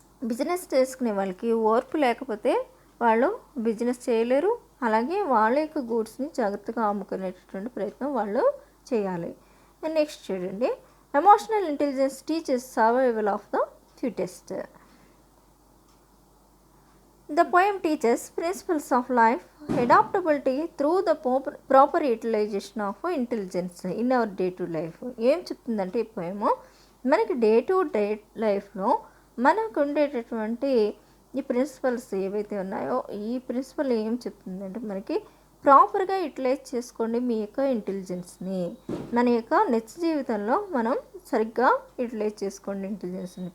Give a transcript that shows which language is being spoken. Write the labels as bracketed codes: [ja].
[te] Business చేసుకునే వాళ్ళకి ఓర్పు లేకపోతే వాళ్ళు బిజినెస్ చేయలేరు, అలాగే వాళ్ళ యొక్క గూడ్స్ని జాగ్రత్తగా అమ్ముకునేటటువంటి ప్రయత్నం వాళ్ళు చేయాలి. నెక్స్ట్ చూడండి, [en] Emotional intelligence teaches survival of the fittest. The poem teaches principles of life, adaptability through the proper utilization of intelligence in our day-to life. [te] ఏం చెప్తుందంటే ఈ పోయము మనకి డే లైఫ్లో మనకు ఉండేటటువంటి ఈ ప్రిన్సిపల్స్ ఏవైతే ఉన్నాయో ఈ ప్రిన్సిపల్ ఏం చెప్తుందంటే మనకి ప్రాపర్గా యూటిలైజ్ చేసుకోండి మీ యొక్క ఇంటెలిజెన్స్ని, మన యొక్క నిత్య జీవితంలో మనం సరిగ్గా యూటిలైజ్ చేసుకోండి ఇంటెలిజెన్స్ని.